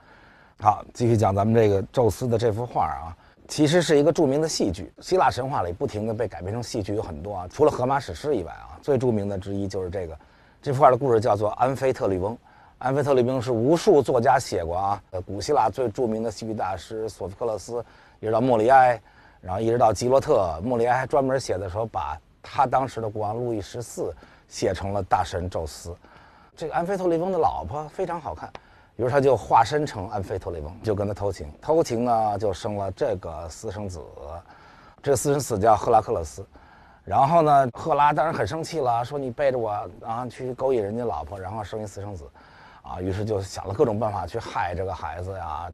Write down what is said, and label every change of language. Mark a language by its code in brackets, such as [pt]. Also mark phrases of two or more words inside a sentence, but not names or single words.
[zh] 好，繼續講咱們這個宙斯的這幅畫啊，其實是一個著名的戲劇，希臘神話裡不停地被改編成戲劇有很多啊，除了荷馬史詩以外啊，最著名的之一就是這幅畫的故事叫做《安菲特律翁》。安菲特律翁是無數作家寫過啊，古希臘最著名的戲劇大師索福克勒斯，一直到莫里埃，然後一直到吉罗特，莫里埃還專門寫的時候把他當時的國王路易14寫成了大神宙斯。這個安菲特律翁的老婆非常好看。比如他就化身成安菲特律翁，就跟他偷情，偷情呢就生了這個私生子，這個私生子叫赫拉克勒斯。然後呢，赫拉當然很生氣了，說你背着我啊去勾引人家老婆，然後生一私生子，啊，於是就想了各種辦法去害這個孩子呀。